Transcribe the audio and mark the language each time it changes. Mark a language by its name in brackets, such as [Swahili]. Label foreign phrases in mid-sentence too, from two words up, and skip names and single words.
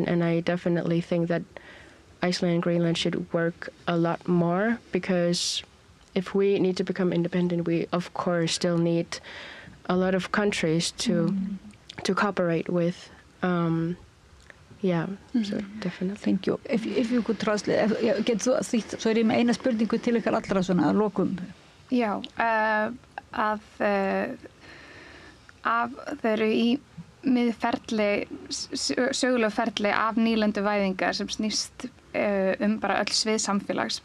[English] And I definitely think that Iceland and Greenland should work a lot more, because if we need to become independent, we of course still need a lot of countries to cooperate with. So definitely. Thank you. If you could translate, [Icelandic] getur þú þýtt, svo ég með eina spurningu til ykkar allra svona að lokum. Já, þau eru í miðferli, sögulegu ferli af nýlenduvæðingar sem snýst bara öll svið samfélags,